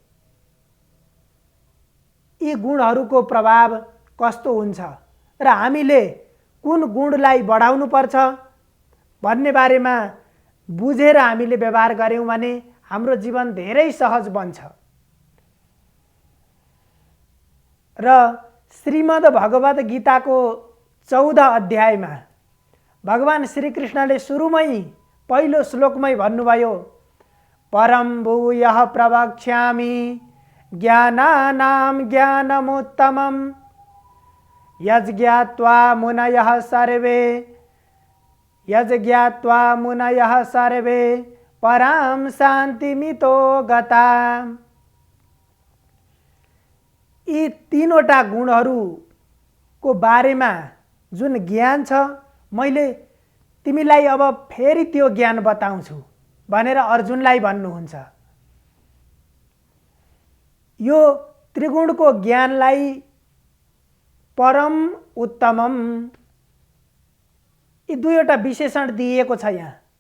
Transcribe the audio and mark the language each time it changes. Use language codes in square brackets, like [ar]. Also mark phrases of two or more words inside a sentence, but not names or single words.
[ne] यी गुणहरूको प्रभाव कस्तो हुन्छ र हामीले कुन गुणलाई बढाउनु पर्छ भन्ने बारेमा बुझेर हामीले व्यवहार गर्यौं भने हाम्रो जीवन धेरै सहज बन्छ। र श्रीमद् भगवद् गीताको 14 अध्यायमा भगवान श्रीकृष्णले सुरुमै पहिलो श्लोकमै भन्नुभयो, [sa] परं भूयः प्रवक्ष्यामि ज्ञानानां ज्ञानमुत्तमं यज्ञात्वा मुनयः सर्वे परां शान्तिमितो गता। [ne] यी तीनवटा गुणहरूको बारेमा जुन ज्ञान छ मैले तिमीलाई अब फेरि त्यो ज्ञान बताउँछु भनेर अर्जुनलाई भन्नुहुन्छ। यो त्रिगुणको ज्ञानलाई [sa] परम उत्तमम [ne] यी दुईवटा विशेषण दिएको छ यहाँ।